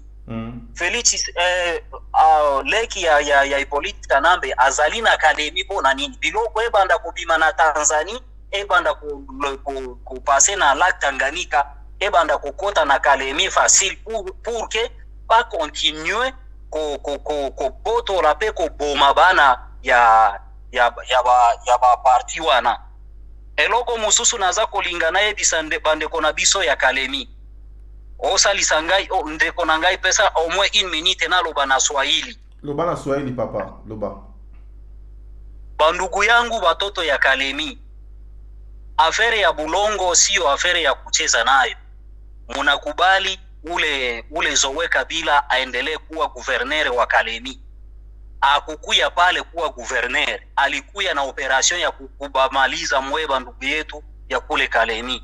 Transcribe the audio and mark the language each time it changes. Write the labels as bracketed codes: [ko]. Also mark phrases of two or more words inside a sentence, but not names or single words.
[ln] Félix leki ya Hippolyte Kanambe azali na Kalemi pona nini biloko ebanda kubima na Tanzania ebanda ku passer na lac Tanganyika ebanda kokota na Kalemi [fr] facile pour que pas continuer [ln] ko botola pe ko boma bana ya ba parti wana. Eloko mususu naza kolingana yebisa bandeko na biso ya Kalemi osalisa ngai ndeko na ngai pesa [fr] au moins [ln] 1 minute na loba na Swahili. Loba na Swahili papa, loba. [sw] Bandugu yangu watoto ya Kalemi, afere ya Bulongo sio afere ya kucheza nayo. Munakubali ule Zoe Kabila aendelee kuwa guvernere wa Kalemi. Akukuya pale kuwa guvernere, alikuya na operation ya kubamaliza mweba ndugu yetu ya kule Kalemi.